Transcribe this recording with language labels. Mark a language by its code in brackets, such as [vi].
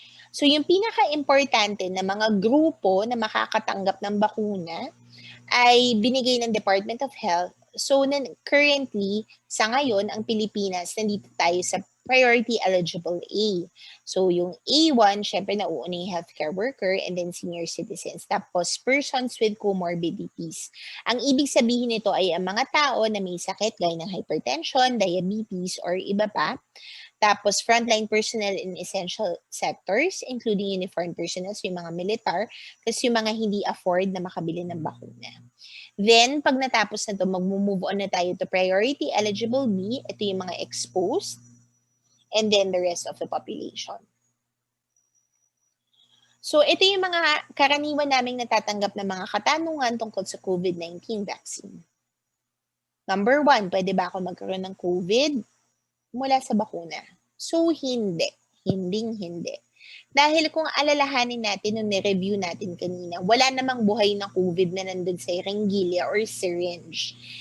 [tl] So, yung pinaka-importante na mga grupo na makakatanggap ng bakuna ay binigay ng Department of Health. So, currently, sa ngayon, ang Pilipinas, nandito tayo sa priority eligible A. So, yung A1, syempre nauuna yung healthcare worker and then senior citizens. [en] Tapos, persons with comorbidities. [tl] Ang ibig sabihin nito ay ang mga tao na may sakit gaya ng hypertension, diabetes, or iba pa. Tapos, [en] frontline personnel in essential sectors, including uniformed personnel, [tl] so yung mga militar, kasi yung mga hindi afford na makabili ng bakuna. Then, pag natapos na ito, mag-move on na tayo to priority eligible B. Ito yung mga exposed. [en] And then the rest of the population. [tl] So, ito yung mga karaniwan naming natatanggap na mga katanungan tungkol sa COVID-19 vaccine. Number 1, pwede ba ako magkaroon ng COVID mula sa bakuna? So, hindi. Hindi. Dahil kung alalahanin natin nung ni-review natin kanina, wala namang buhay na COVID na nandun sa ringgilya or syringe.